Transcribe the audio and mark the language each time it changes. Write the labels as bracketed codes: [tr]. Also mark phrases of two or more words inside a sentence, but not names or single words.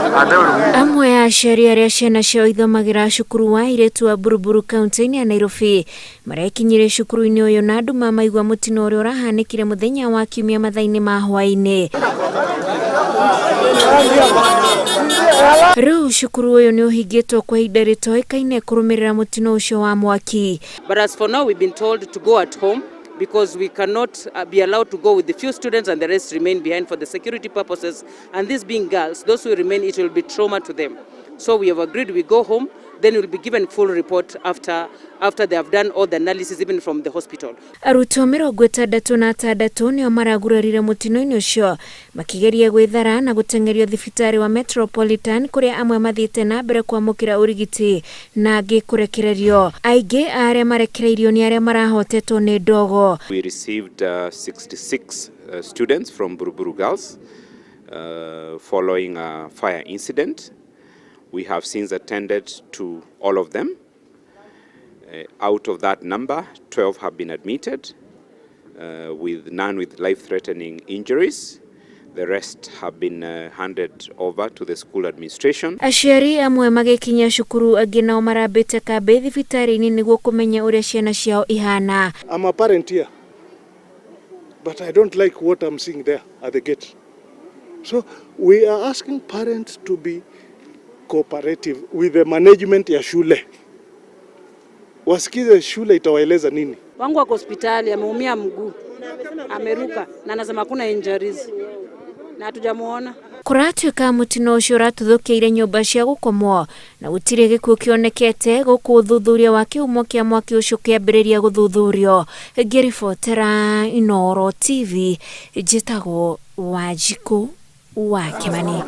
[ki] Amwe ya aciari aria ciana ciao ithomagira cukuru wa airetu wa Buruburu kaunti-ini ya Nairobi marekinyire cukuru-ini uyu na andu mamaigua mutino uria urahanikire muthenya wa kiumia mathaa-ini ma hwaini. Riu cukuru uyu ni uhingitwo kwa ihinda ritoikaine kurumirira mutino ucio wa mwaki. [en] But as for now, we've been told to go at home because we cannot be allowed to go with the few students and the rest remain behind for the security purposes. And these being girls, those who remain, it will be trauma to them. So we have agreed we go home, then we'll be given full report after they have done all the analysis even from the hospital. [ki] Arutwo 66 nio maragurarire mutino-ini ucio makigeria gwithara na gutengerio thibitari wa Metropolitan kuria amwe mathiite na mbere kwamukira urigiti na angi kurekererio. Aingi aria marekereirio ni aria marahotetwo ni ndogo. [en] We received 66 students from Buruburu Girls following a fire incident. We have since attended to all of them. Out of that number, 12 have been admitted, with none with life-threatening injuries. The rest have been handed over to the school administration. [ki] Aciari amwe magikinya cukuru angi nao marambite kambi thibitari-ini niguo kumenya uria ciana ciao ihana. [en] I'm a parent here, but I don't like what I'm seeing there at the gate. So we are asking parents to be cooperative with the management [sw] ya shule. Wasikize shule itawaeleza nini. Wangu wako hospitali ameumia mguu, ameruka na anasema kuna injuries na hatujamuona. [ki] Kuratuika mutino ucio uratuthukiire nyumba cia gukomwo na gutire gikuo kionekete guku uthuthuria wa kihumo kia mwaki ucio kiambiriria guthuthurio. Ngiribotera Inooro TV, njitagwo Wanjiku wa Kimani.